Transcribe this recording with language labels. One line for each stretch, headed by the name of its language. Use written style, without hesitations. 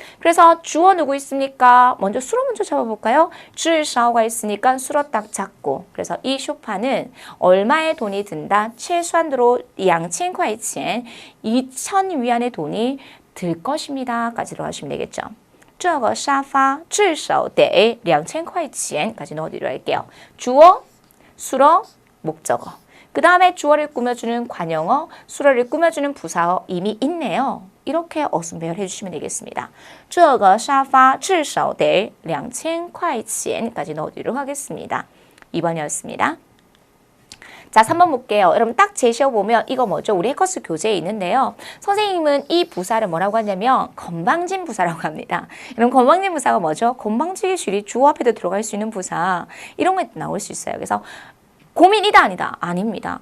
Korean: 그래서 주어 누구 있습니까? 먼저 수로 먼저 잡아볼까요? 至少가 있으니까 수로 딱 잡고 그래서 이 쇼파는 얼마의 돈이 든다? 최소한으로 2000块钱 2000 위안의 돈이 들 것입니다 까지 들어가시면 되겠죠.
Chinese: 这个沙发至少得2000块钱
Korean: 까지 넣어드리려 할게요. 주어, 수어, 목적어. 그 다음에 주어를 꾸며주는 관형어, 수어를 꾸며주는 부사어 이미 있네요. 이렇게 어순배열 해주시면 되겠습니다.
Chinese: 这个沙发至少得2000块钱
Korean: 까지 넣어드리도록 하겠습니다. 2번이었습니다. 자, 3번 볼게요. 여러분 딱 제시어 보면 이거 뭐죠? 우리 해커스 교재에 있는데요. 선생님은 이 부사를 뭐라고 하냐면 건방진 부사라고 합니다. 여러분 건방진 부사가 뭐죠? 건방지게 줄이 주어 앞에도 들어갈 수 있는 부사. 이런 거 나올 수 있어요. 그래서 고민이다 아니다? 아닙니다.